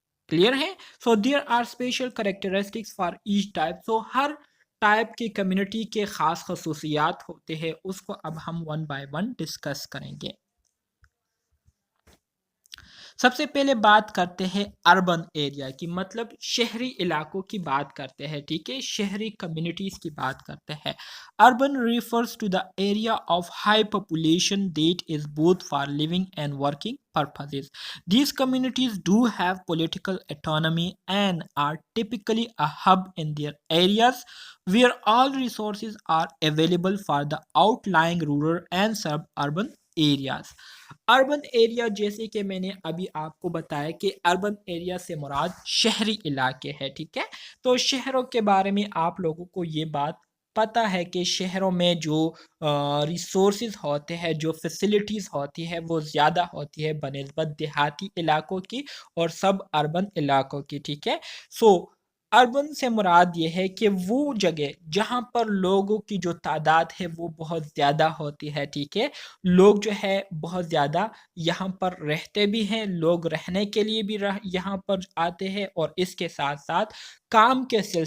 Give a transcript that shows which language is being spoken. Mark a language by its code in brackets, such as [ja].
[ur] Clear ہے [en] so there are special characteristics for each type [ur] so Hare type کی community کے خاص خصوصیات ہوتے ہیں اس کو اب ہم 1 by 1 ڈسکس کریں گے سب سے پہلے بات کرتے ہیں اربن ایریا کی مطلب شہری علاقوں کی بات کرتے ہیں ٹھیک ہے شہری کمیونٹیز کی بات کرتے ہیں [en] Urban refers to the area of high population that is both for living and working purposes. These communities do have political autonomy and are typically a hub in their areas where all resources are available for the outlying rural and suburban areas. [ur] Urban area جیسے کہ میں نے ابھی آپ کو بتایا کہ urban area سے مراد شہری علاقے ہے ٹھیک ہے تو شہروں کے بارے میں آپ لوگوں کو یہ بات پتہ ہے کہ شہروں میں جو ریسورسز ہوتے ہیں جو فیسلٹیز ہوتی ہے وہ زیادہ ہوتی ہے بنسبت دیہاتی علاقوں کی اور سب اربن علاقوں کی ٹھیک ہے سو اربن سے مراد یہ ہے کہ وہ جگہ جہاں پر لوگوں کی جو تعداد ہے وہ بہت زیادہ ہوتی ہے ٹھیک ہے لوگ جو ہے بہت زیادہ یہاں پر رہتے بھی ہیں لوگ رہنے کے لیے بھی یہاں پر آتے ہیں اور اس کے ساتھ ساتھ کام کے